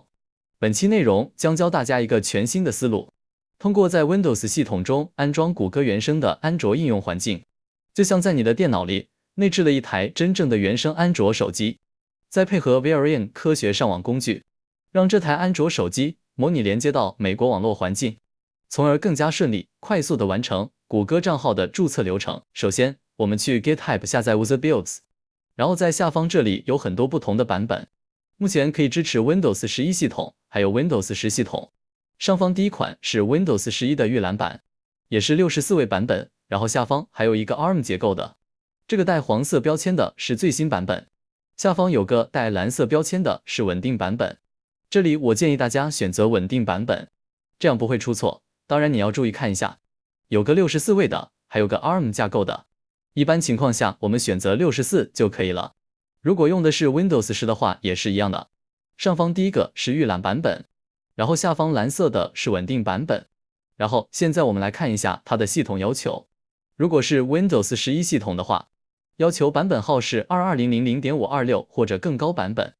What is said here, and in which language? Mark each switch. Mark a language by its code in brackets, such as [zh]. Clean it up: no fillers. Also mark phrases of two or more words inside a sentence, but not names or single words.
[zh] 本期內容將教大家一個全新的思路，通過在 Windows 系統中安裝谷歌原生的安卓應用環境，就像在你的電腦裡內置了一台真正的原生安卓手機，再配合 Varian 科學上網工具，讓這台安卓手機模擬連接到美國網絡環境，從而更加順利、快速地完成谷歌賬號的註冊流程。首先，我們去 GitHub 下載 Wizard-Builds，然後在下方這裡有很多不同的版本，目前可以支持 Windows 11系統，還有 Windows 10系統。上方第一款是 Windows 11的預覽版，也是64位版本，然後下方還有一個 ARM 結構的，這個帶黃色標籤的是最新版本，下方有個帶藍色標籤的是穩定版本。這裡我建議大家選擇穩定版本，這樣不會出錯。當然你要注意看一下，有個64位的，還有個 ARM 架構的。一般情況下，我們選擇64就可以了。如果用的是 Windows 10的話，也是一樣的。上方第一個是預覽版本，然後下方藍色的是穩定版本。然後現在我們來看一下它的系統要求。如果是 Windows 11系統的話，要求版本號是 2200.526 或者更高版本。